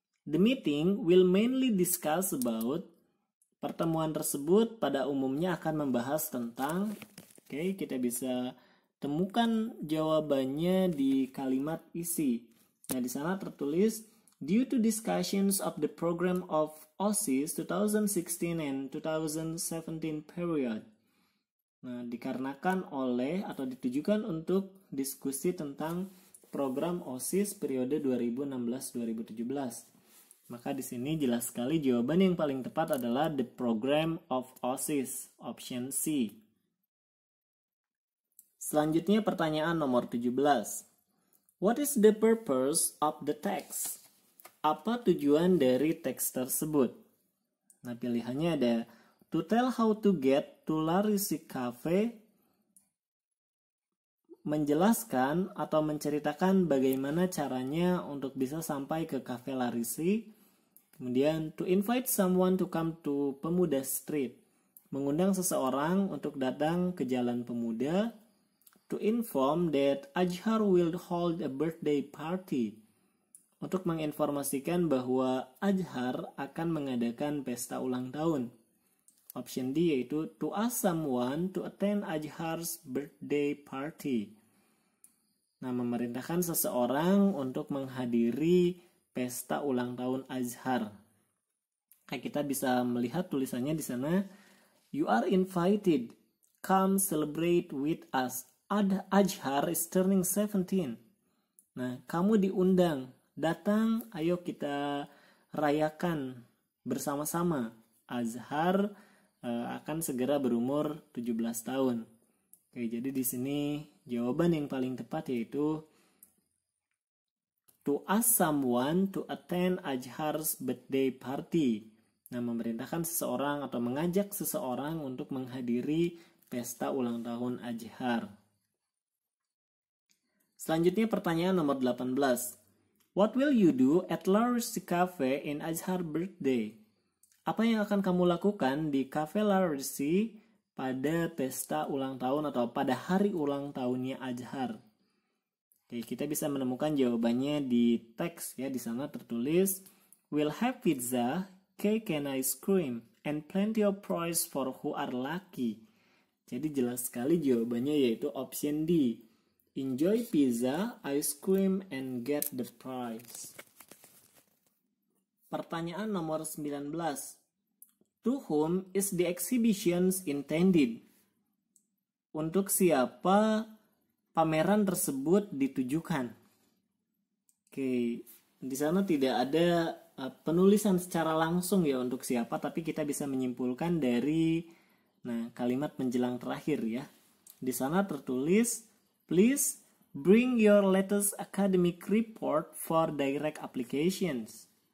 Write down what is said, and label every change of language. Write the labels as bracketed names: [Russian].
[English] The meeting will mainly discuss about. [Indonesian] Pertemuan tersebut pada umumnya akan membahas tentang. Kita bisa temukan jawabannya di kalimat isi. Nah, di sana tertulis [English] due to discussions of the program of OSIS 2016 and 2017 period. [Indonesian] Nah, dikarenakan oleh atau ditujukan untuk diskusi tentang program OSIS periode 2016-2017. Maka di sini jelas sekali jawaban yang paling tepat adalah [English] the program of OSIS, [Indonesian] option C. Selanjutnya pertanyaan nomor 17. [English] What is the purpose of the text? [Indonesian] Apa tujuan dari teks tersebut? Nah, pilihannya ada [English] to tell how to get to Larisi Cafe, [Indonesian] menjelaskan atau menceritakan bagaimana caranya untuk bisa sampai ke Cafe Larisi. Kemudian [English] to invite someone to come to Pemuda Street, [Indonesian] mengundang seseorang untuk datang ke Jalan Pemuda. [English] To inform that Azhar will hold a birthday party, [Indonesian] untuk menginformasikan bahwa Azhar akan mengadakan pesta ulang tahun. Option D yaitu [English] to ask someone to attend Azhar's birthday party. [Indonesian] Nah, memerintahkan seseorang untuk menghadiri pesta ulang tahun Azhar. Kita bisa melihat tulisannya di sana, [English] you are invited, come celebrate with us. Azhar is turning 17. [Indonesian] Nah, kamu diundang, datang, ayo kita rayakan bersama-sama. Azhar akan segera berumur 17 tahun. Jadi di sini jawaban yang paling tepat yaitu [English] to ask someone to attend Azhar's birthday party. [Indonesian] Nah, memerintahkan seseorang atau mengajak seseorang untuk menghadiri pesta ulang tahun Azhar. Selanjutnya pertanyaan nomor 18. [English] What will you do at Larisi Cafe in Azhar birthday? [Indonesian] Apa yang akan kamu lakukan di Cafe Larisi pada pesta ulang tahun atau pada hari ulang tahunnya Azhar? Kita bisa menemukan jawabannya di teks ya. Di sana tertulis [English] we'll have pizza, cake and ice cream and plenty of prize for who are lucky. [Indonesian] Jadi jelas sekali jawabannya yaitu option D. [English] Enjoy pizza, ice cream and get the prize. [Indonesian] Pertanyaan nomor 19. [English] To whom is the exhibitions intended? [Indonesian] Untuk siapa pameran tersebut ditujukan? Di sana tidak ada penulisan secara langsung ya untuk siapa, tapi kita bisa menyimpulkan dari kalimat menjelang terakhir ya. Di sana tertulis, [English] please bring your latest academic report for direct applications.